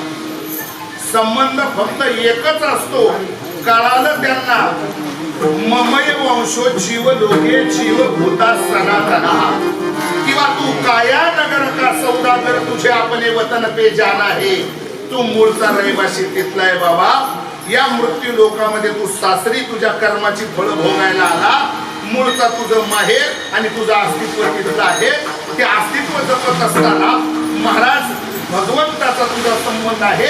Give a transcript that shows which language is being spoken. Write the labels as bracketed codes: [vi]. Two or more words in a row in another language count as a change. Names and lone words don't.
[mr] संबंध फक्त एकच असतो. कळालं त्यांना, [sa] ममय वंशो जीव लोके जीव भूता सनातना, [mr] किंवा तू [hi] काया नगर का सौदागर तुझे आपले वतन पे जाना है. [mr] तू मूळचा रहिवासी तिथला आहे बाबा. या मृत्यू लोकामध्ये तू सासरी तुझ्या कर्माची फळ भोगायला आला. मूळचा तुझं माहेर आणि तुझं अस्तित्व तिथलं आहे. ते अस्तित्व जपत असताना महाराज भगवंताचा तुझा संबंध आहे.